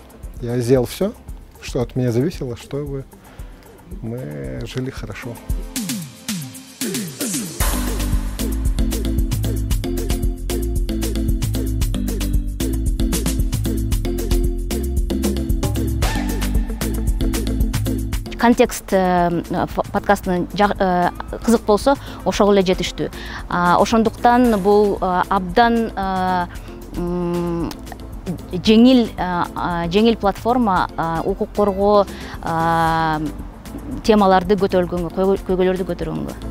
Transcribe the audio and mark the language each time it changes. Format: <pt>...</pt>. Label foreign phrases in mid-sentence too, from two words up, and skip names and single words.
<ru>Я сделал все, что от меня зависело, чтобы мы жили хорошо.</ru> <ky>Контекст подкастын кызык болсо, ошого эле жетиштүү. Ошондуктан бул абдан жеңил платформа укук коргоо темаларды көтөрүлгөнгө, көйгөйлөрдү көтөргөнгө.</ky>